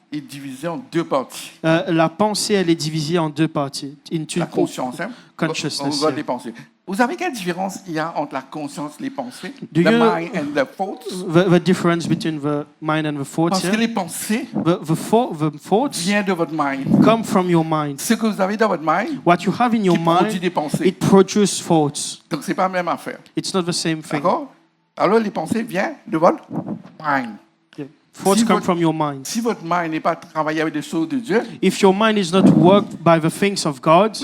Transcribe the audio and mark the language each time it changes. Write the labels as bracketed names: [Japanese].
[French] est divisé en deux parties. La pensée, elle est divisée en deux parties. [English] Into [French] La conscience, hein? [English] consciousness, [French] On regarde [English] yeah. [French] les pensées. Vous savez quelle différence il y a entre la conscience et les pensées? [English] Do The you know- mind and the thoughts? The difference between the mind and the thoughts. [French] Parce que [English] Yeah? [French] les pensées [English] The thoughts [French] viennent de votre mind. [English] come from your mind. [French] Ce que vous avez dans votre mind, [English] What you have in your [French] qui produit [English] mind, [French] des pensées. [English] it produces thoughts. [French] Donc, c'est pas la même affaire. It's not the same thing. D'accord? Alors, les pensées viennent de votre mind. [English] Yeah. Thoughts [French] Si [English] come [French] votre- [English] from your mind. [French] Si votre mind n'est pas travaillé avec des choses de Dieu, [English] If your mind is not worked by the things of God,